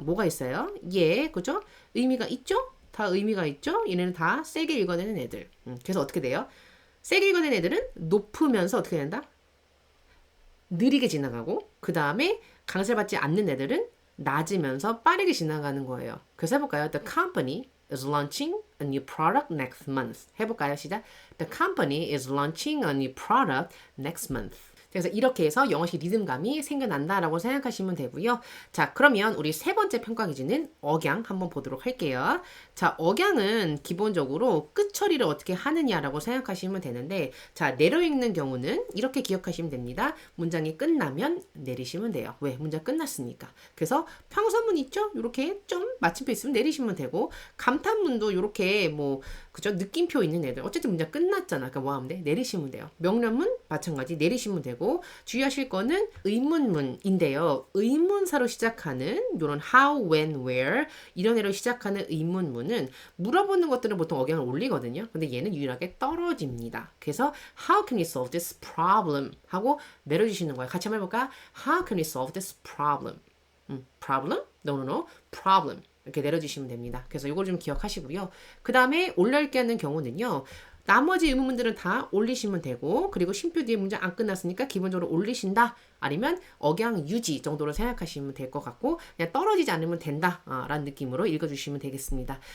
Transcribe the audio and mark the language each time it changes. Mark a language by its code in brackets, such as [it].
[ko] 뭐가 있어요? 예, 그죠? 의미가 있죠? 다 의미가 있죠? 얘네는 다 세게 읽어내는 애들. 그래서 어떻게 돼요? 세게 읽어내는 애들은 높으면서 어떻게 된다? 느리게 지나가고, 그 다음에 강세를 받지 않는 애들은 낮으면서 빠르게 지나가는 거예요. 그래서 해볼까요? [en] The company is launching a new product next month. [ko] 해볼까요? 시작. [en] The company is launching a new product next month. [ko] 그래서 이렇게 해서 영어식 리듬감이 생겨난다라고 생각하시면 되고요. 자, 그러면 우리 세 번째 평가 기준은 억양 한번 보도록 할게요. 자, 억양은 기본적으로 끝 처리를 어떻게 하느냐라고 생각하시면 되는데, 자, 내려 읽는 경우는 이렇게 기억하시면 됩니다. 문장이 끝나면 내리시면 돼요. 왜? 문장 끝났으니까. 그래서 평서문 있죠? 이렇게 좀 마침표 있으면 내리시면 되고, 감탄문도 이렇게 뭐 그죠? 느낌표 있는 애들. 어쨌든 문장 끝났잖아. 그러니까 뭐 하면 돼? 내리시면 돼요. 명령문 마찬가지 내리시면 되고, 되고 주의하실 거는 의문문인데요. 의문사로 시작하는 이런 how, when, where 이런 애로 시작하는 의문문은 물어보는 것들은 보통 억양을 올리거든요. 근데 얘는 유일하게 떨어집니다. 그래서 [en] how can we solve this problem [ko] 하고 내려주시는 거예요. 같이 한번 해볼까? [en] How can we solve this problem? problem? No, no, no. problem. [ko] 이렇게 내려주시면 됩니다. 그래서 이걸 좀 기억하시고요. 그 다음에 올려읽기 하는 경우는요. 나머지 의문문들은 다 올리시면 되고 그리고 쉼표 뒤에 문장 안 끝났으니까 기본적으로 올리신다. 아니면 억양 유지 정도로 생각하시면 될 것 같고 그냥 떨어지지 않으면 된다 라는 느낌으로 읽어주시면 되겠습니다.